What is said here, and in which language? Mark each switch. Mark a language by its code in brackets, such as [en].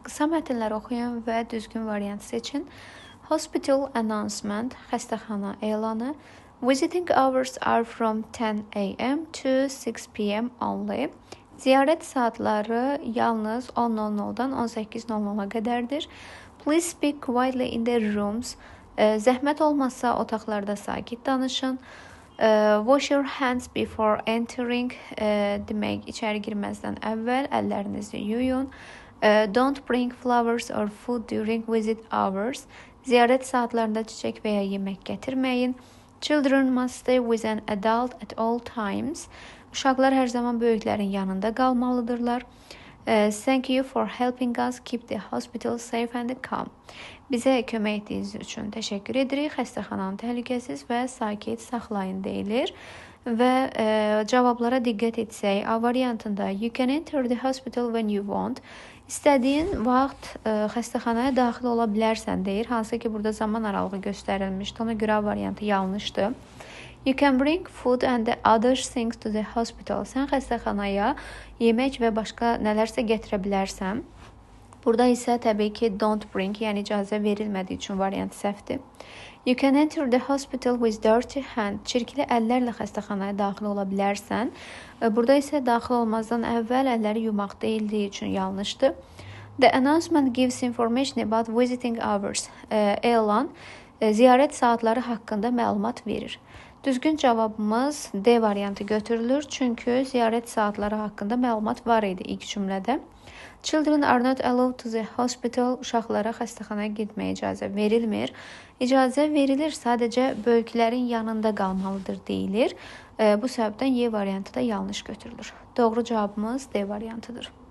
[az] Qısa mətnləri oxuyun və düzgün variant seçin. [en] Hospital announcement, [az] xəstəxana elanı. [en] Visiting hours are from 10 a.m. to 6 p.m. only. [az] Ziyarət saatları yalnız 10:00-dan 18:00-a qədərdir. [en] Please speak quietly in the rooms. [az] Zəhmət olmazsa otaqlarda sakit danışın. [en] Wash your hands before entering. [az] Demək, içəri girməzdən əvvəl əllərinizi yuyun. [en] Don't bring flowers or food during visit hours. [az] Ziyarət saatlarında çiçək və ya yemək gətirməyin. [en] Children must stay with an adult at all times. [az] Uşaqlar hər zaman böyüklərin yanında qalmalıdırlar. [en] Thank you for helping us keep the hospital safe and calm. [az] Bizə kömək etdiyiniz üçün təşəkkür edirik. Xəstəxananı təhlükəsiz və sakit saxlayın deyilir. Və cavablara diqqət etsək, A variantında [en] you can enter the hospital when you want. [az] İstədiyin vaxt xəstəxanaya daxil ola bilərsən deyir. Hansı ki, burada zaman aralığı göstərilmişdi. Ona görə A variantı yanlışdır. [en] You can bring food and other things to the hospital. [az] Sən xəstəxanaya yemək və başqa nələrsə gətirə bilərsən. Burada isə təbii ki [en] don't bring, [az] yəni icazə verilmədiyi üçün variant səhvdir. [en] You can enter the hospital with dirty hand. [az] Çirkli əllərlə xəstəxanaya daxil ola bilərsən. Burada isə daxil olmazdan əvvəl əlləri yumaq deyildiyi üçün yanlışdır. [en] The announcement gives information about visiting hours. [az] Elan ziyarət saatları haqqında məlumat verir. Düzgün cavabımız D variantı götürülür, çünki ziyarət saatları haqqında məlumat var idi ilk cümlədə. [en] Children are not allowed to the hospital. [az] Uşaqlara xəstəxanaya getməyə icazə verilmir. İcazə verilir, sadəcə böyüklərin yanında qalmalıdır deyilir. Bu səbəbdən Y variantı da yanlış götürülür. Doğru cavabımız D variantıdır.